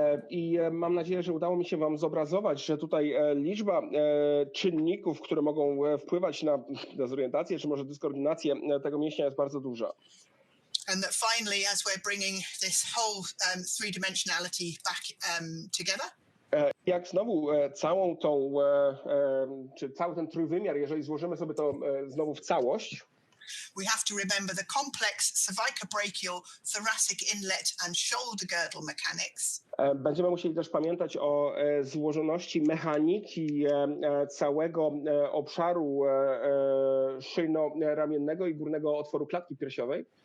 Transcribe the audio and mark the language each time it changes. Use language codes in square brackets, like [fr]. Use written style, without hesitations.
[pl] I mam nadzieję, że udało mi się wam zobrazować, że tutaj liczba czynników, które mogą wpływać na dezorientację, czy może dyskoordynację tego mięśnia jest bardzo duża. [en] And that finally, as we're bringing this whole three-dimensionality back together, [pl] jak znowu całą tą, czy cały ten trójwymiar, jeżeli złożymy sobie to znowu w całość, [en] we have to remember the complex cervicobrachial, thoracic inlet and shoulder girdle mechanics. [pl] Będziemy musieli też pamiętać o złożoności mechaniki całego obszaru szyjno-ramiennego i górnego otworu klatki piersiowej.